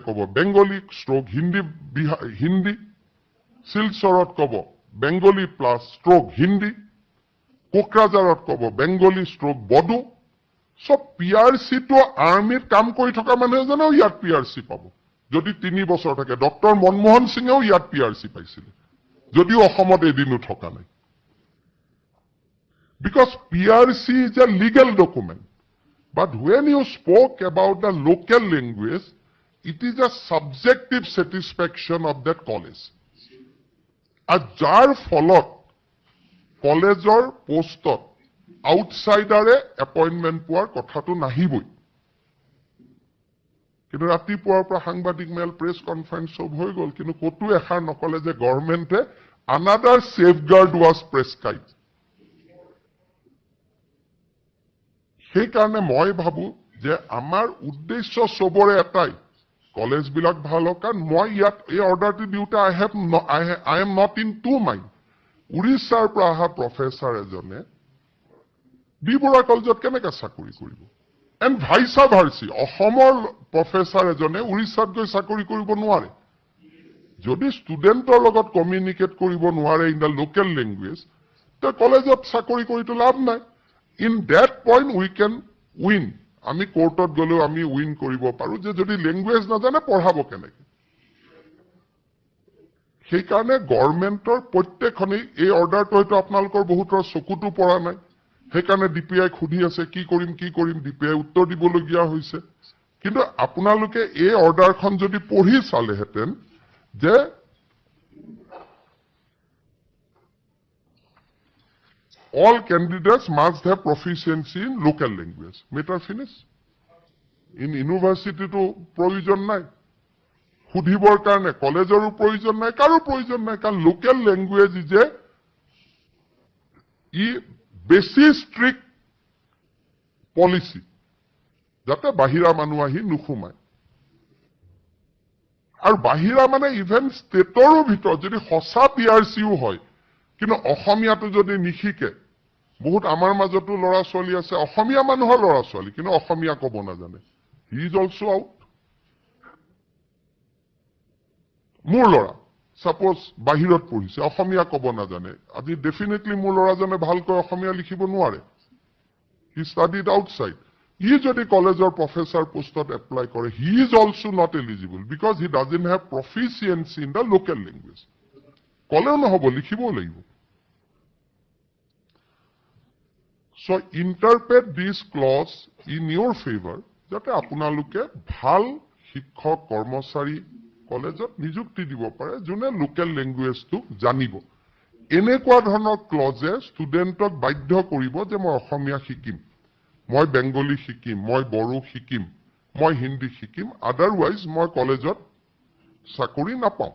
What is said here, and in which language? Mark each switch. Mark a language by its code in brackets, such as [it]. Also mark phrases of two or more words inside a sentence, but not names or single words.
[as] ক'ব বেংগলী ষ্ট্ৰোক হিন্দী শিলচৰত ক'ব বেংগলী [en] plus stroke [as] হিন্দী কোকৰাঝাৰত ক'ব বেংগলী ষ্ট্ৰোক বড়ো সব পিআৰচিটো আৰ্মিত কাম কৰি থকা মানুহে জানো ইয়াত পিআৰচি পাব যদি 3 বছৰ থাকে ডক্টৰ মনমোহন সিঙেও ইয়াত পিআৰচি পাইছিলে যদিও অসমত এদিনো থকা নাই [en] because PRC is a legal document but when you spoke about the local language it is a subjective satisfaction of that college [as] আর যাৰ ফলত কলেজৰ পোষ্টত আউটসাইডাৰে এপইন্টমেন্ট পোৱাৰ কথাটো নাহিবই কিন্তু ৰাতিপুৱাৰ পৰা সাংবাদিক মেল [en] press conference [as] সব হৈ গ'ল কিন্তু কতো এখাৰ নকলে যে গভৰ্ণমেণ্টে [en] another safeguard was prescribed [as] সেইকাৰণে মই ভাবো যে আমাৰ উদ্দেশ্য সবৰে এটাই কলেজ বিলাক ভাল হোক কাৰণ মই ইয়াত এই অৰ্ডাৰটো দিওঁতে [en] I am not in to mind [as] উৰিষ্যাৰ পৰা অহা প্ৰফেচাৰ এজনে বিবৰা কলেজত কেনেকৈ চাকৰি কৰিব [en] and vice versa [as] অসমৰ প্ৰফেচাৰ এজনে উৰিষ্যাত গৈ চাকৰি কৰিব নোৱাৰে যদি ষ্টুডেণ্টৰ লগত কমিউনিকেট কৰিব নোৱাৰে [en] in the local language [as] তে কলেজত চাকৰি কৰিতো লাভ নাই [en] In that point we can win. [as] আমি কোৰ্টত গলেও আমি উইন কৰিব পাৰো যে যদি লেংগুৱেজ নাজানে পঢ়াব কেনেকৈ সেইকাৰণে গভৰ্ণমেণ্টৰ প্ৰত্যেকখনেই এই অৰ্ডাৰটো হয়তো আপোনালোকৰ বহুতৰ চকুটো পৰা নাই সেইকাৰণে ডিপিআই খুদি আছে কি কৰিম ডিপিআই উত্তৰ দিবলগীয়া হৈছে কিন্তু আপোনালোকে এই অৰ্ডাৰখন যদি পঢ়ি চালেহেঁতেন যে [en] all candidates must have proficiency in local language. Matter finish. In university to provision [as] নাই খুদিবৰ কাৰণে কলেজৰো প্ৰয়োজন নাই কাৰো প্ৰয়োজন নাই কাৰণ [en] local language [as] যে ই বেছি [en] strict policy [as] যাতে বাহিৰা মানুহ আহি নুসুমায় আৰু বাহিৰা মানে ইভেন ষ্টেটৰো ভিতৰত যদি সঁচা পিআৰচিও হয় কিন্তু অসমীয়াটো যদি নিশিকে বহুত আমাৰ মাজতো ল'ৰা ছোৱালী আছে অসমীয়া মানুহৰ ল'ৰা ছোৱালী কিন্তু অসমীয়া ক'ব নাজানে [en] he is also out [as] মোৰ ল'ৰা সাপোজ বাহিৰত পঢ়িছে অসমীয়া ক'ব নাজানে আজি ডেফিনেটলি মোৰ ল'ৰাজনে ভালকৈ অসমীয়া লিখিব নোৱাৰে [en] he studied outside [as] ই যদি কলেজৰ প্ৰফেচাৰ পোষ্টত এপ্লাই কৰে [en] he is also not eligible because he doesn't have proficiency in the local language [as] ক'লেও নহ'ব লিখিবও লাগিব [en] So interpret this clause in your favor, [as] যাতে আপোনালোকে ভাল শিক্ষক কৰ্মচাৰী কলেজত নিযুক্তি দিব পাৰে যোনে [en] local languageটো [as] জানিব। এনেকুৱা ধৰণৰ ক্লজে ষ্টুডেণ্টক বাধ্য কৰিব যে মই অসমীয়া শিকিম, মই বেংগলী শিকিম, মই বড়ো শিকিম, মই হিন্দী শিকিম, আদাৰৱাইজ মই কলেজত চাকৰি নাপাওঁ।